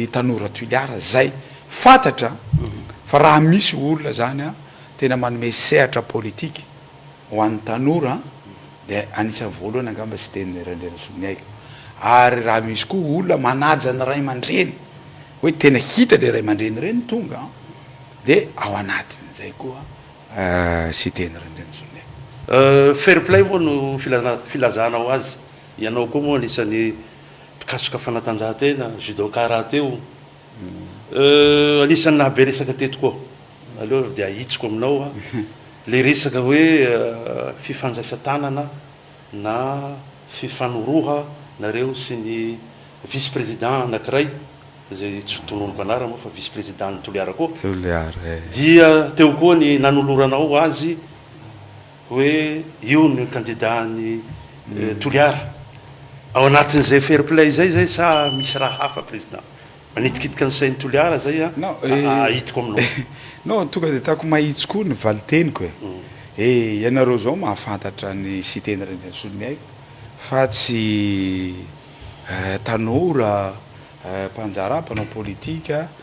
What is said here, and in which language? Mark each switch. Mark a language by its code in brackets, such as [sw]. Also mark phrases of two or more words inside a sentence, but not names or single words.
[mg] tanora Toliara zay fantatra fa raha misy olona zany tena manome sehatra politique ho an'ny tanora de anisan'ny voalohany angamba tsy teny Radrena Soniaiko ary raha misy koa olona manaja ny ray aman-dreny hoe tena hita le ray aman-dreny reny tonga de ao anatiny zay koa sy teny Radrena Soniaiko [en] fair play [mg] moa no filazana ho azy ianao koa moa anisan'ny mpikasoka fanatanjahantena judo karaté anisan'ny nahabe resaka teto koa aleo de ahitsiko aminao le resaka hoe fifandraisan-tanana na fifanoroha nareo sy ny [fr] vice président [mg] anankiray zay tsy tononoko anara moa fa [fr] vice président [mg] ny Toliara koa dia teo koa ny nanoloranao azy hoe io ny candidat ny Toliara ao anatin'izay [en] fair play [mg] zay sa misy raha hafa président manitikitika ny sain'ny Toliara zay ahitiko aminao non tonga de taako mahitsy koa ny valiteniko ianareo zao mahafantatra ny sy teny Radrena Soniaiko fa tsy tanora mpanjara mpanao politika